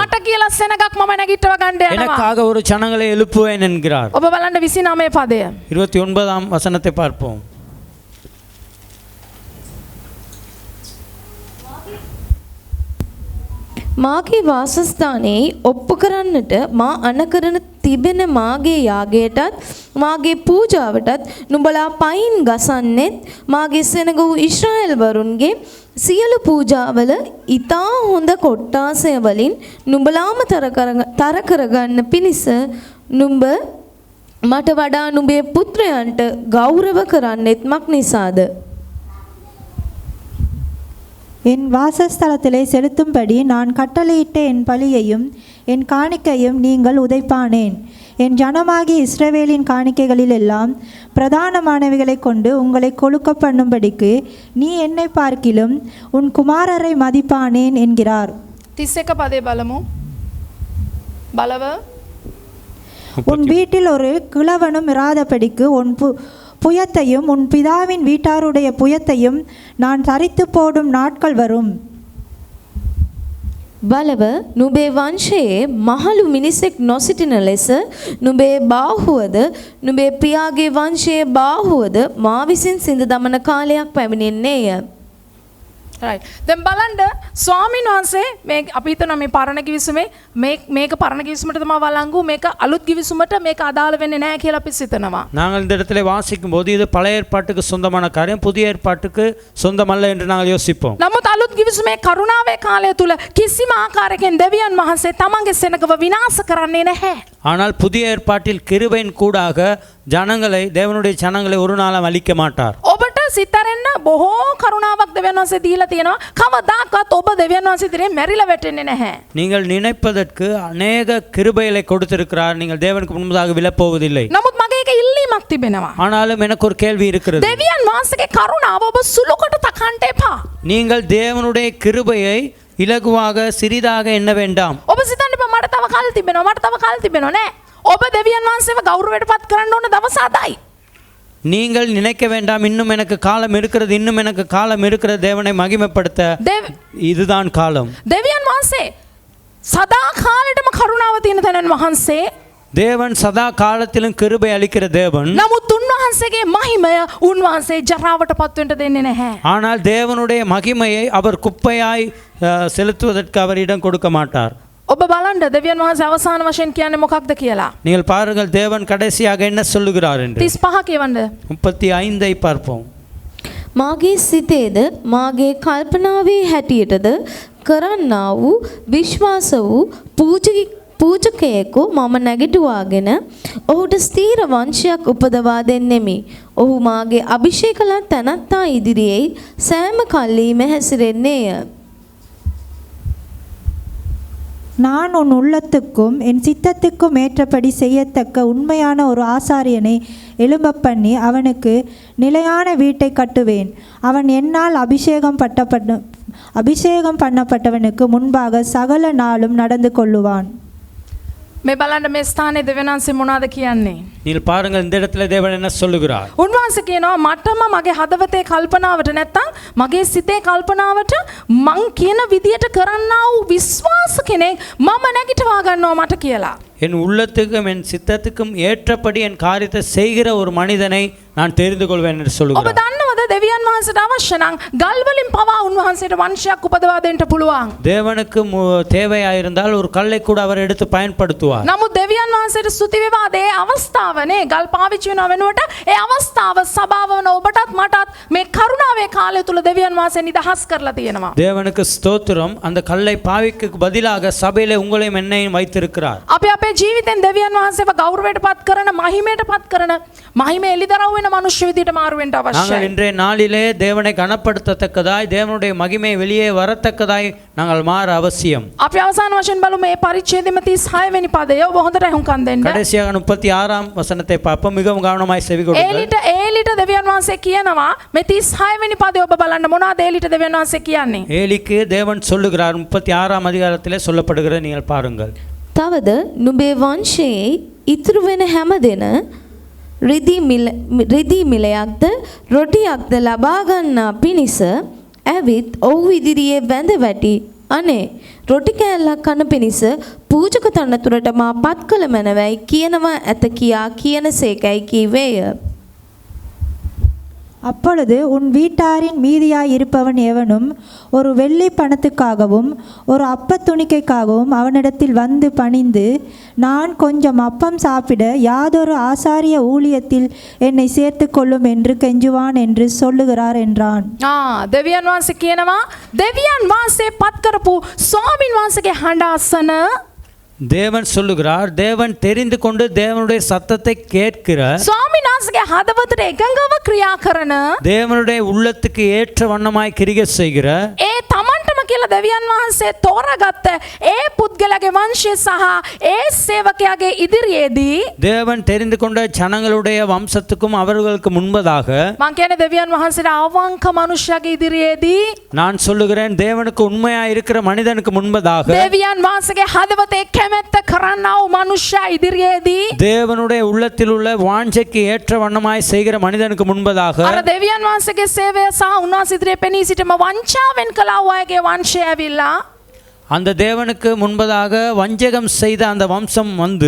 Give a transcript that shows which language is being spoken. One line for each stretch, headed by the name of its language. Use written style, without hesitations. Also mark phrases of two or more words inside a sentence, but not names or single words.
Sinhala: මට කියලා සෙනගක් මම නැගිටව ගන්න යනවා.
Tamil: எனக்காக ஒரு ஜனங்களை எழுப்புவேன் என்கிறார்.
Sinhala: ඔබ බලන්න 29 පදය.
Tamil: 29ஆம் வசனத்தை பார்ப்போம்.
Sinhala: මාගේ වාසස්ථානයේ ඔප්පු කරන්නට මා අනකරන තිබෙන මාගේ යාගයටත් මාගේ පූජාවටත් නුඹලා පයින් ගසන්නෙත් මාගේ සෙනග වූ ඊශ්‍රායෙල් වරුන්ගේ සියලු පූජාවල ඊතා හොඳ කොට්ටාසය වලින් නුඹලාම තර කරගන්න පිණිස නුඹ මට වඩා නුඹේ පුත්‍රයන්ට ගෞරව කරන්නෙත් මක් නිසාද?
Tamil: என் வாசஸ்தலத்திலே செலுத்தும்படி நான் கட்டளையிட்ட என் பலியையும் என் காணிக்கையும் நீங்கள் உதைப்பானேன். என் ஜனமாகிய இஸ்ரவேலின் காணிக்கைகளிலெல்லாம் பிரதானமானவைகளை கொண்டு உங்களை கொழுக்க பண்ணும்படிக்கு நீ என்னை பார்க்கிலும் உன் குமாரரை மதிப்பானேன் என்கிறார்.
Sinhala: 31 පදේ බලමු. බලව
Tamil: உன் வீட்டில் ஒரு கிழவனும் இராதபடிக்கு உன் புயத்தையும் உன் பிதாவின் வீட்டாருடைய புயத்தையும் நான் தரித்து போடும் நாட்கள் வரும்.
Sinhala: බලව නුඹේ වංශයේ මහලු මිනිසෙක් නොසිටින ලෙස නුඹේ බාහුවද නුඹේ පියාගේ වංශයේ බාහුවද මා විසින් සිඳ දමන කාලයක් පැමිණෙන්නේය. right. දැන් බලන්න ස්වාමීන් වහන්සේ මේ අපි හිතනවා මේ පරණ කිවිසුමේ මේක පරණ කිවිසුමට තමයි වළංගු මේක අලුත් කිවිසුමට මේක අදාළ වෙන්නේ නැහැ කියලා අපි සිතනවා.
Tamil: நாங்கள் இந்த இடத்துல வாசிக்கும் போது இது பழைய ஏற்பாட்டுக்கு சொந்தமான காரியம், புதிய ஏற்பாட்டுக்கு சொந்தமல்ல என்று நாங்கள் யோசிப்போம்.
Sinhala: නමුත් අලුත් කිවිසුමේ කරුණාවේ කාලය තුල කිසිම ආකාරයකින් දෙවියන් වහන්සේ තමන්ගේ සෙනගව විනාශ කරන්නේ නැහැ.
Tamil: ஆனால் புதிய ஏற்பாட்டில் கிருபையின் கூடாக ஜனங்களை தேவனுடைய ஜனங்களை ஒரு நாளும் அழிக்க மாட்டார்.
Sinhala: ඔබට සිතරෙන්න බොහෝ කරුණාවක් දෙවියන් වහන්සේ දීලා තියෙනවා. කවදාකවත් ඔබ දෙවියන් වහන්සේ ඉදිරියේ මැරිලා වැටෙන්නේ නැහැ.
Tamil: நீங்கள் நினைப்பதற்கு அநேக கிருபைகளை கொடுத்திருக்கிறார். நீங்கள் தேவனுக்கு முன்பதாக விழப்போவதில்லை.
Sinhala: නමුත් මගේ එක ඉල්ලීමක් තිබෙනවා.
Tamil: ஆனாலும் எனக்கு ஒரு கேள்வி இருக்கிறது.
Sinhala: දෙවියන් වහන්සේගේ කරුණාව ඔබ සුළු කොට තකන්න එපා.
Tamil: நீங்கள் தேவனுடைய கிருபையை இலகுவாக சிறிதாக எண்ண வேண்டாம்.
Sinhala: ඔබ සිතන්න එපා මට තව කාල තිබෙනවා නෑ. ඔබ දෙවියන් වහන්සේව ගෞරවයට පත් කරන්න ඕන දවස අදයි.
Tamil: நீங்கள் நினைக்க வேண்டாம் இன்னும் எனக்கு காலம் இருக்கிறது, இன்னும் எனக்கு காலம் இருக்கிறது. தேவனை மகிமைப்படுத்த இதுதான் காலம்.
Sinhala: දෙවියන් වහන්සේ සදා කාලෙටම කරුණාව තියෙන තැනන් වහන්සේ.
Tamil: தேவன் சதா காலத்திலும் கிருபை அளிக்கிற தேவன்.
Sinhala: නමුත් උන්වහන්සේගේ මහිමය උන්වහන්සේ ජරාවට පත්වෙන්න දෙන්නේ නැහැ.
Tamil: ஆனால் தேவனுடைய மகிமையை அவர் குப்பையாய் செலுத்துவதற்கு அவர் இடம் கொடுக்க மாட்டார்.
Sinhala: ඔබ බලන්න දෙවියන් වහන්සේ අවසාන වශයෙන් කියන්නේ මොකක්ද කියලා.
Tamil: நீங்கள் பாருங்கள் தேவன் கடைசியாக என்ன சொல்லுகிறார் என்று.
Sinhala: 35 කියවන්න.
Tamil: 35 பார்ப்போம்.
Sinhala: මාගේ සිතේද මාගේ කල්පනාවේ හැටියටද කරන්නා වූ විශ්වාස වූ පූජකයෙකු මම නැගිටුවාගෙන ඔහුට ස්ථීර වංශයක් උපදවා දෙන්නෙමි. ඔහු මාගේ අභිෂේක ලත් තැනැත්තා ඉදිරියේ සෑම කල්ලීම හැසිරෙන්නේය.
Tamil: நான் உன் உள்ளத்துக்கும் என் சித்தத்துக்கும் ஏற்றபடி செய்யத்தக்க உண்மையான ஒரு ஆசாரியனை எழும்ப பண்ணி அவனுக்கு நிலையான வீட்டை கட்டுவேன். அவன் என்னால் அபிஷேகம் பண்ணப்பட்டவனுக்கு முன்பாக சகல நாளும் நடந்து கொள்ளுவான்.
Sinhala: මේ බලන්න මේ ස්ථානයේ දෙවියන් වහන්සේ මොනවද කියන්නේ?
Tamil: நீங்கள் பாருங்கள் இந்த இடத்துல தேவன் என்ன சொல்லுகிறார்.
Sinhala: උන්වහන්සේ කියනවා මටම මගේ හදවතේ කල්පනාවට නැත්තම් මගේ සිතේ කල්පනාවට මං කියන විදියට කරන්නා වූ විශ්වාස කෙනෙක් මම නැගිටවා ගන්නවා මට කියලා.
Tamil: என் உள்ளத்துக்கும் என் சித்தத்துக்கும் ஏற்றபடி என் காரியத்தை செய்கிற ஒரு மனிதனை நான் தெரிந்து கொள்வேன் என்று
Sinhala: ඔබ
Tamil: சொல்லுகிறார்.
Sinhala: දන්නවද දෙවියන් වහන්සේට අවශ්‍ය නම් ගල් වලින් පවා උන්වහන්සේට වංශයක් උපදවා දෙන්න පුළුවන්.
Tamil: தேவனுக்கு தேவையாயிருந்தால் ஒரு கல்லை கூட அவர் எடுத்து பயன்படுத்துவார்.
Sinhala: නමුත් දෙවියන් වහන්සේට ස්තුති වේවා ඒ අවස්ථාවනේ ගල් පාවිච්චි වෙනව වෙනුවට ඒ අවස්ථාව සබාව වන ඔබටත් මටත් මේ කරුණාවේ කාලය තුල දෙවියන් වහන්සේ නිදහස් කරලා තියෙනවා.
Tamil: தேவனுக்கு ஸ்தோத்திரம். அந்த கல்லை பாவிக்கு பதிலாக சபையிலே உங்களையும் என்னையும் வைத்திருக்கிறார்.
Sinhala: අපි අපේ ජීවිතෙන් දෙවියන් වහන්සේව ගෞරවයට පත් කරන මහිමයට පත් කරන මහිමේ එළිදරව් වෙන මනුෂ්‍ය විදියට මාරු වෙන්න
Tamil: நாங்கள்
Sinhala: අවශ්‍යයි.
Tamil: இன்றைய நாளிலே தேவனை கனப்படுத்தத்தக்கதாய் தேவனுடைய மகிமை வெளியே வரத்தக்கதாய் நாங்கள் மாற அவசியம்.
Sinhala: අපි අවසාන වශයෙන් බලමු මේ පරිච්ඡේදෙම 36 වෙනි පදය. ඔබ හොඳට අහුම්කම් දෙන්න.
Tamil: கடைசியாக 36ஆம் வசனத்தை பார்ப்போம். மிகவும் கவனமாய் செவி கொடுங்கள்.
Sinhala: ඒලිට දෙවියන් වහන්සේ කියනවා මේ 36 වෙනි පදය ඔබ බලන්න මොනවද ඒලිට දෙවියන් වහන්සේ කියන්නේ?
Tamil: ஏலிக்கு தேவன் சொல்லுகிறார். 36ஆம் அதிகாரத்திலே சொல்லப்படுகிறது, நீங்கள் பாருங்கள்.
Sinhala: තවද නුඹේ වංශයේ ඉතුරු වෙන හැම දෙන රිදී මිලයක්ද රොටියක්ද ලබා ගන්නා පිණිස ඇවිත් ඔහු ඉදිරියේ වැඳ වැටි අනේ රොටි කෑල්ලක් කන පිණිස පූජක තනතුරට මා පත් කළ මැනවයි කියනවා ඇත කියා කියන සේකයි කීවේය.
Tamil: அப்பொழுது உன் வீட்டாரின் மீதியாய் இருப்பவன் எவனும் ஒரு வெள்ளி பணத்துக்காகவும் ஒரு அப்பத் துணிக்கைக்காகவும் அவனிடத்தில் வந்து பணிந்து நான் கொஞ்சம் அப்பம் சாப்பிட யாதொரு ஆசாரிய ஊழியத்தில் என்னை சேர்த்து கொள்ளும் என்று கெஞ்சுவான் என்று சொல்லுகிறார் என்றான்.
Sinhala: දෙවියන් වහන්සේ කියනවා දෙවියන් වහන්සේ පත් කරපු ස්වාමින් වහන්සේගේ හඬ අසන
Tamil: தேவன் சொல்லுகிறார். தேவன் தெரிந்து கொண்டு தேவனுடைய சத்தத்தை கேட்கிற
Sinhala: ස්වාමීන් වහන්සේගේ හදවතට එකඟව ක්‍රියා කරන
Tamil: தேவனுடைய உள்ளத்துக்கு ஏற்ற வண்ணமாய் கிரியை செய்கிற
Sinhala: ඒ තමන්ටම කියලා දෙවියන් වහන්සේ තෝරාගත්ත ඒ පුද්ගලයාගේ වංශය සහ ඒ සේවකයාගේ ඉදිරියේදී
Tamil: தேவன் தெரிந்து கொண்ட ஜனங்களுடைய வம்சத்துக்கும் அவர்களுக்கு முன்பதாக
Sinhala: මං කියන්නේ දෙවියන් වහන්සේට අවංක මනුෂ්‍යයාගේ ඉදිරියේදී
Tamil: நான் சொல்லுகிறேன், தேவனுக்கு உண்மையா இருக்கிற மனிதனுக்கு முன்பதாக
Sinhala: දෙවියන් වහන්සේගේ හදවතේ කැමැත්ත කරන්නා වූ මනුෂ්‍යයා ඉදිරියේදී
Tamil: தேவனுடைய உள்ளத்தில் உள்ள வாஞ்சைக்கு ஏற்ற வண்ணமாய் செய்கிற மனிதனுக்கு முன்பதாக
Sinhala: අර දෙවියන් වහන්සේගේ සේවය සහ උන්වහන්සේ ඉදිරියේ පෙනී සිටීම වංචාවෙන් කළා වූ අයගේ වංශය ඇවිල්ලා
Tamil: அந்த தேவனுக்கு முன்பதாக வஞ்சகம் செய்த அந்த வம்சம் வந்து